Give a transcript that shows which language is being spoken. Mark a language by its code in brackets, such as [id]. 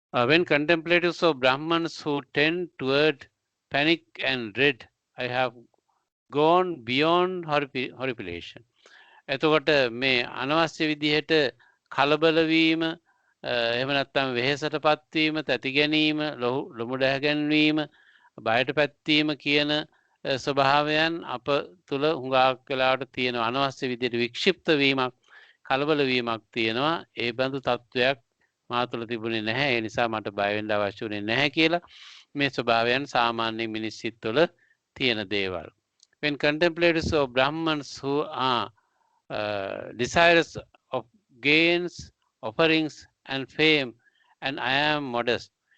[en] When contemplatives or Brahmins who tend toward panic and dread, I have gone beyond horripilation. [si] එතකොට මේ අනවශ්‍ය විදිහට කලබල වීම, එහෙම නැත්නම් වෙහෙසටපත් වීම, තැති ගැනීම, ලොමු දැහ ගැන්වීම, බයට පැත්තීම කියන ස්වභාවයන් අප තුළ හුඟක් වෙලාවට තියෙනවා. අනවශ්‍ය විදිහට වික්ෂිප්ත වීමක්, කලබල වීමක් තියෙනවා. ඒ බඳු තත්වයක් මා තුළ තිබුණේ නැහැ. ඒ නිසා මට බය වෙන්න අවශ්‍ය වුණේ නැහැ කියලා මේ ස්වභාවයන් සාමාන්‍ය මිනිස් සිත් තුළ තියෙන දේවල්. [en] When contemplatives or Brahmins who are desirous of gains, offerings and fame, and I am modest.